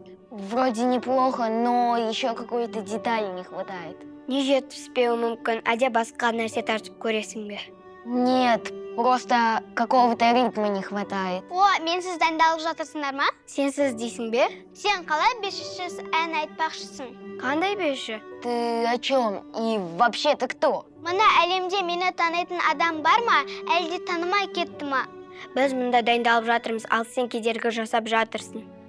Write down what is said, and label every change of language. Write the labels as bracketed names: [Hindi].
[Russian] Вроде неплохо, но еще какой-то детали не хватает. [Kazakh] Не жетіспеуі мүмкін, әлде басқа нәрсе тартып көресің бе? [Russian] Нет, просто какого-то ритма не хватает. [Kazakh] О, менсіз дайындалып жатырсыңдар ма? Сенсіз дейсің бе? Сен қалай 500 ән айтпақшысың? Қандай 500? [Russian] Ты о чем? И вообще ты кто? [Kazakh] Мына әлемде мені танитын адам бар ма, әлде танымай кетті ма? Біз мұнда дайындалып жатырмыз, ал сен кедергі жасап жатырсың.